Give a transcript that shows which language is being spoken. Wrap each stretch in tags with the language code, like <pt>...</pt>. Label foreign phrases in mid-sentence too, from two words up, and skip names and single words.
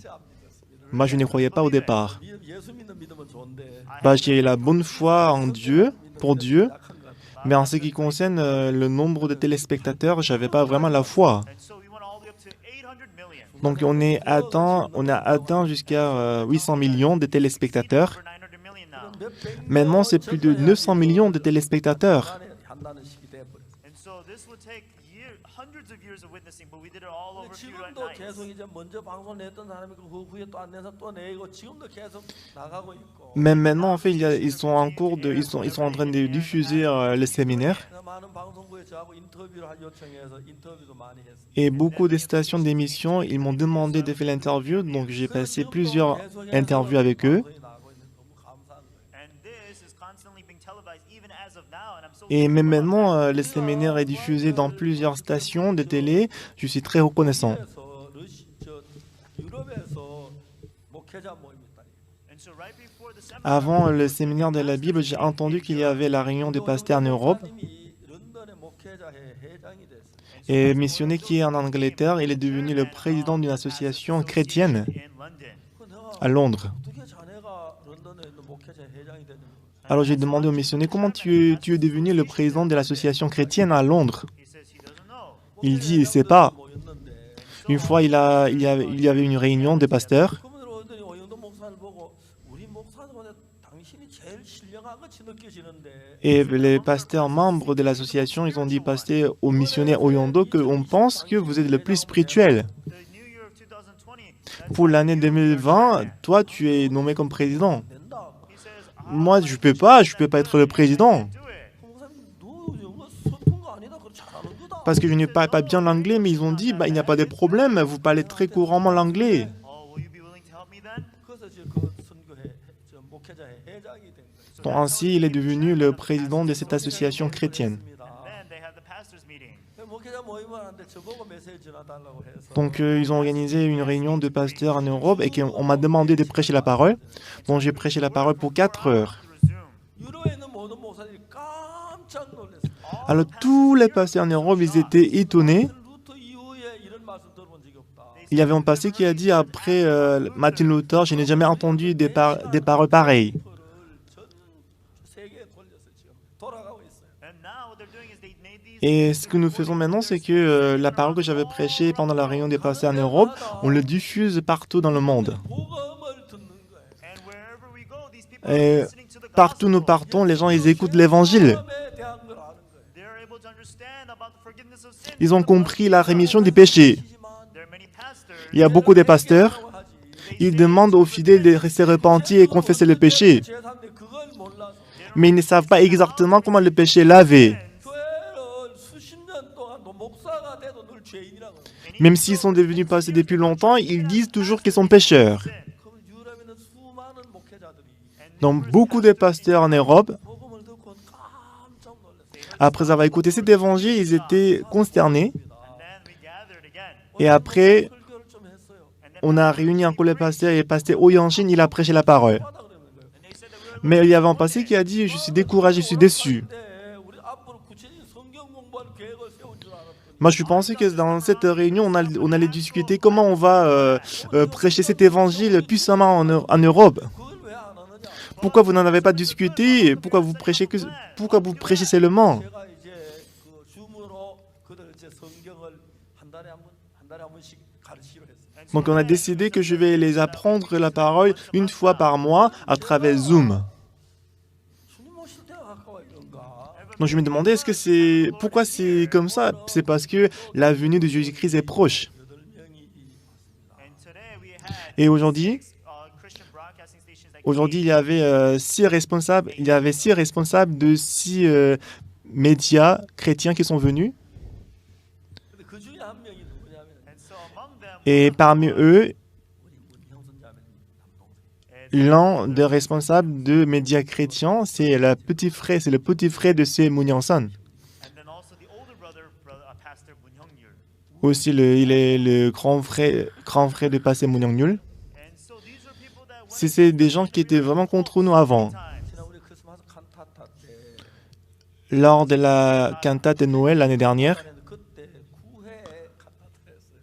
<fr>Moi, je ne croyais pas au départ. J'ai la bonne foi en Dieu, pour Dieu, mais en ce qui concerne le nombre de téléspectateurs, je n'avais pas vraiment la foi. Donc, on a atteint jusqu'à 800 millions de téléspectateurs. Maintenant, c'est plus de 900 millions de téléspectateurs.</fr> <en>hundreds of years of witnessing, but we did it all</en> <ko>근데</ko> <en>over a few</en> <ko>지금도</ko> <en>nights.</en> <ko>계속 이제 먼저 방송을 냈던 사람이 그 후에 또 안 내서 또 내고 지금도 계속 나가고 있고.</ko> <fr>Même maintenant, en fait, ils sont en cours ils sont en train de diffuser les séminaires.</fr> <ko>많은 방송국에 저하고 인터뷰를 요청해서 인터뷰도 많이 했어요.</ko> <fr>Et beaucoup de stations d'émission, ils m'ont demandé de faire l'interview, donc j'ai passé plusieurs interviews avec eux.</fr> <en>And this is constantly being televised even as of now, and I'm so</en> <fr>Et</fr> <en>thankful</en> <fr>même</fr> <en>about that.</en> <fr>maintenant, le séminaire est diffusé dans plusieurs stations de télé. Je suis très reconnaissant.</fr> <ko>유럽에서 목회자 모임이 있다.</ko> <en>And so right before the seminar,</en> <fr>Avant le séminaire de la Bible, j'ai entendu qu'il y avait la réunion des pasteurs en Europe.</fr> <ko>런던의 목회자회 회장이 됐어요.</ko> <fr>Et missionnaire qui est en Angleterre, il est devenu le président d'une association chrétienne</fr> <en>in London.</en> <fr>à Londres.</fr> <ko>어떻게 자네가 런던에 있는 목회자 회장이 됐는지.</ko> <fr>Alors j'ai demandé au missionnaire comment tu es devenu le président de l'association chrétienne à Londres.</fr> <en>He says he doesn't know.</en> <fr>Il dit il ne sait pas.</fr> <ko>모였는데</ko> <fr>Une fois, il y avait une réunion des pasteurs.</fr> <ko>그분들 오더니 오영도 목사를 보고 우리 목사들보다 당신이 제일 신령한 같이 느껴지는데.</ko> <fr>Et les pasteurs membres de l'association, ils ont dit, pasteur au missionnaire Oyondo, qu'on pense que vous êtes le plus spirituel.</fr> <en>The new year of 2020,</en> <fr>Pour l'année 2020, toi, tu es nommé comme président.</fr> <ko>된다.</ko> <en>he says,</en> <fr>Moi, je peux pas être le président.</fr> <en>do it.</en> <ko>목사님 너 영어 서툰 거 아니다. 그거 잘하는 거다.</ko> <fr>Parce que je ne parle pas bien l'anglais, mais ils ont dit, il n'y a pas de problème, vous parlez très couramment l'anglais.</fr> <en>Oh, will you be willing to help me then?</en> <ko>그래서 지금 그 선교회 저 목회자회 회장이 된 거예요.</ko> <fr>Donc, ainsi, il est devenu le président de cette association chrétienne.</fr> <en>Then they have the pastors meeting.</en> <ko>목회자 모임을 하는데 저보고 메시지 전해달라고 해서</ko> <fr>Donc, ils ont organisé une réunion de pasteurs en Europe et on m'a demandé de prêcher la parole. Donc, j'ai prêché la parole pour 4 heures.</fr> <en>Through Zoom.</en> <ko>유로에 있는 모든 목사들이 깜짝 놀랐어요.</ko> <fr>Alors, tous les pasteurs en Europe, ils étaient étonnés.</fr> <ko>루터 이후에 이런 말씀 들어본 적이 없다.</ko> <fr>Il y avait un pasteur qui a dit, après Martin Luther, je n'ai jamais entendu des paroles pareilles.</fr> <ko>전 세계에 돌려서 지금 돌아가고 있어요.</ko> <en>And now what they're doing is they made these.</en> <fr>Et ce que nous faisons maintenant, c'est que la parole que j'avais prêchée pendant la réunion des pasteurs en Europe, on le diffuse partout dans le monde.</fr> <ko>복음을 듣는 거예요.</ko> <en>And wherever we go, these people</en> <fr>Et</fr> <en>are listening to the</en> <fr>partout où nous</fr> <en>gospel.</en> <fr>partons, les gens, ils écoutent l'évangile.</fr> <ko>복음에 대한 걸 아는 거예요.</ko> <en>They're able to understand about the forgiveness of sin.</en> <fr>Ils ont compris la rémission des péchés.</fr> <en>There are many pastors.</en> <fr>Il y a beaucoup de pasteurs. Ils demandent aux fidèles de rester repentis et confesser le péché.</fr> <ko>제3대 그걸 몰라서</ko> <fr>Mais ils ne savent pas exactement comment le péché est lavé.</fr> <ko>교회를 수십 년 동안 또 목사가 돼도 늘 죄인이라고.</ko> <fr>Même s'ils sont devenus pasteurs depuis longtemps, ils disent toujours qu'ils sont pécheurs.</fr> <ko>그 유럽에 있는 수많은 목회자들이</ko> <fr>Donc beaucoup de pasteurs en Europe,</fr> <ko>복음을 듣고 깜짝 놀랐어요.</ko> <fr>après avoir écouté cet évangile, ils étaient consternés.</fr> <en>And then we gathered again.</en> <fr>Et après,</fr> <ko>설교를 좀 했어요.</ko> <fr>on a réuni encore les pasteurs et le pasteur Oyanshin, il a prêché la parole.</fr> <ko>하다 그러는 거예요.</ko> <en>And they said that we were</en> <fr>Mais il y avait un pasteur qui a dit, je suis découragé, je suis déçu.</fr> <ko>네, 우리 앞으로 구체적인 성경 공부할 계획을 세울 줄 알았더니</ko> <fr>Moi, je pensais que dans cette réunion, on allait discuter comment on va prêcher cet évangile puissamment en Europe.</fr> <ko>그걸 왜 안 하느냐?</ko> <fr>Pourquoi vous n'en avez pas discuté? Pourquoi vous prêchez seulement?</fr> <ko>제가 이제 그 줌으로 그들 이제 성경을 한 달에 한 번씩 가르치기로 했어요.</ko> <fr>Donc, on a décidé que je vais les apprendre la parole une fois par mois à travers Zoom.</fr> <ko>주님 오실 때가 가까워 이런가?</ko> <fr>Donc, je me demandais, pourquoi c'est comme ça? C'est parce que la venue de Jésus-Christ est proche.</fr> <ko>8명이</ko> <en>And today we had</en> <fr>Et aujourd'hui,</fr> <en>Christian broadcasting stations that</en> <fr>il y avait 6 responsables. Il y avait 6 responsables de 6 médias chrétiens qui sont venus.</fr> <ko>근데 그 중에 한 명이 누구냐면</ko> <en>and so among them</en> <fr>Et parmi eux,</fr> <ko>우리 문형선 자매님 남동생.</ko> <fr>l'un des responsables de médias chrétiens, c'est le petit frère de ces Mouniansan.</fr> <en>and then also the older brother, Pastor Moon Hyung-yul.</en> <fr>Aussi, il est le grand frère de Pasteur Mouniangnul.</fr> <en>And so these are people that went</en> <fr>C'est des gens qui étaient vraiment contre nous avant.</fr> <en>times.</en> <ko>지난 우리 크리스마스 칸타타 때</ko> <fr>Lors de la cantate de Noël l'année dernière,</fr> <ko>그때 9회 칸타타를 했어요.</ko>